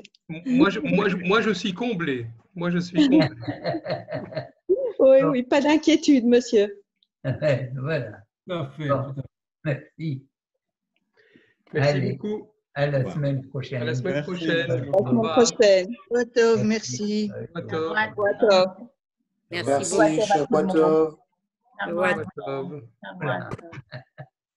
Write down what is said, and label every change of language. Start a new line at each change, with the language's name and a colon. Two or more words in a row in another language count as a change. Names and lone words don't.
French: moi, je suis comblé. Moi, je suis comblé. Oui, oui, pas d'inquiétude, monsieur. Voilà. Parfait. Bon, merci. Merci Allez, beaucoup. à la revoir. semaine À prochaine. la semaine Merci. prochaine. À la Au semaine revoir. prochaine. Tov, merci.
Hebrew: שבוע טוב. שבוע טוב.
French: Merci,
Hebrew: שבת טוב. שבוע טוב.
French: Voilà.